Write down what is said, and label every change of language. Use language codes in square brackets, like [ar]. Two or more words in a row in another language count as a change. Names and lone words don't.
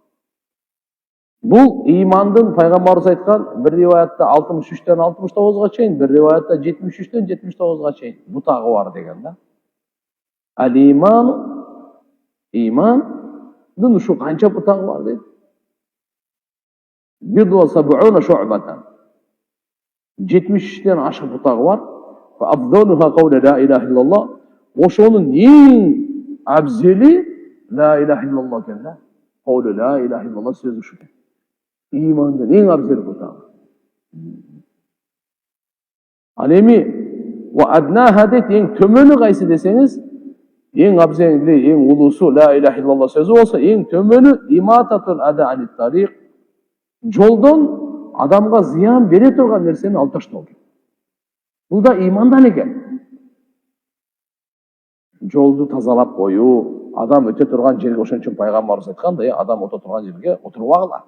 [ky] Бул имандын пайгамбарыбыз айткан бир риваятта 63-тен 69-га чейин, бир риваятта 73-тен 79-га чейин бутагы бар деген да. Ал-иман, имандын ушу канча бутагы бар дейт? [ar] بضع وسبعون شعبة. [ky] 73-тен ашык бутагы бар. [ar] فأفضلها قول لا إله إلا الله. [ky] Ошонун эң абзели [ar] لا إله إلا الله [ky] экен да. [ar] قول لا إله إلا الله [ky] сөзү ушу. Имандын эң абзел бутагы. Ал эми [ar] وأدناها [ky] дейт, эң төмөнү кайсы десеңиз, эң абзели, эң улуусу [ar] لا إله إلا الله [ky] сөзү болсо, эң төмөнү [ar] إماطة الأذى عن الطريق. [ky] Жолдон адамга зыян бере турган нерсени алып таштоо. Бул да имандан экен. Жолду тазалап коюу, адам өтө турган жерге, ошон үчүн пайгамбарыбыз айткандай, адам өтө турган жерге отурбагыла.